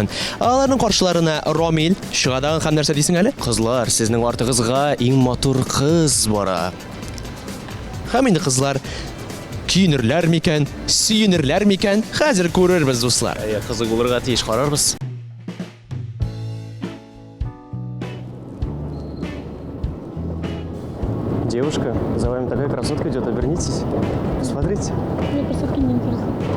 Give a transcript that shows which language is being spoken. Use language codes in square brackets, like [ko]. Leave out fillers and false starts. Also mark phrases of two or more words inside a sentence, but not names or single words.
[tt] Аларның каршыларына Рамил чыгадаган һәм нәрсә дисең әле? Кызлар, сезнең артыгызга иң матур кыз бара. Һәм инде кызлар киенерләр микән, сөенерләр микән? Хәзер күрербез, дуслар. Кызык булырга тиеш, карарбыз. [ru] Девушка, за вами такая красотка идет, обернитесь. Посмотрите. Мне красотки не интересно.